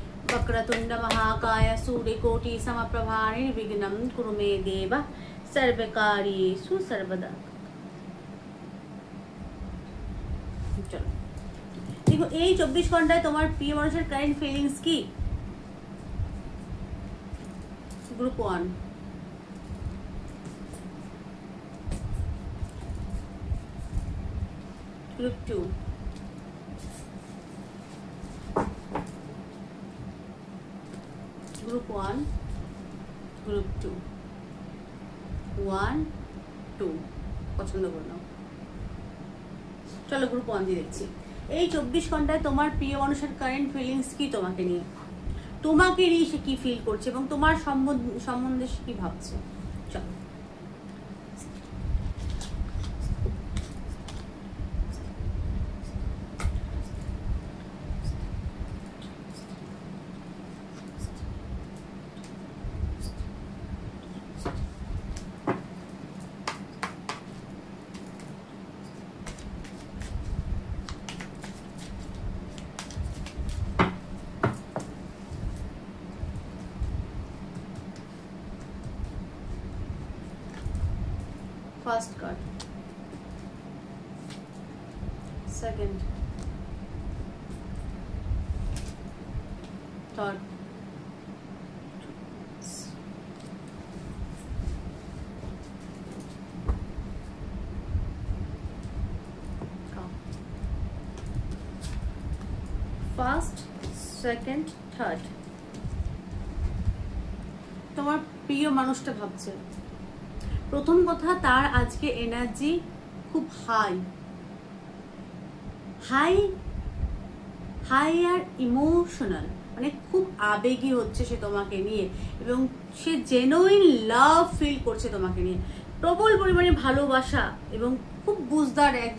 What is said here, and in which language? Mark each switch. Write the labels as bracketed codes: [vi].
[sa] বক্রতুণ্ড মহাকায় সূর্যকোটি সমপ্রভা নির্বিঘ্নম কুরু মে দেব সর্বকার্যেষু সর্বদা। [bn] চলো দেখো এই 24 ঘন্টায় তোমার প্রিয় মানুষের কারেন্ট ফিলিংস কি। [en] Group 1, Group 2, Group 1, Group 2, 1, 2 [bn] পছন্দ করে নাও। চলো গ্রুপ 1 দিয়ে দেখছি। এই 24 ঘন্টায় তোমার প্রিয় মানুষের কারেন্ট ফিলিংস কি তোমাকে নিয়ে, তোমাকে নিয়ে সে কি ফিল করছে এবং তোমার সম্বন্ধে সে কি ভাবছে। চলো [en] first card, second, third, first, second, third। [bn] তোমার প্রিয় মানুষটা ভাবছে, প্রথম কথা তার আজকে এনার্জি খুব হাই হাই হাই আর ইমোশনাল, মানে খুব আবেগী হচ্ছে সে তোমাকে নিয়ে এবং সে জেনুইন লাভ ফিল করছে তোমাকে নিয়ে, প্রবল পরিমাণে ভালোবাসা এবং খুব বুঝদার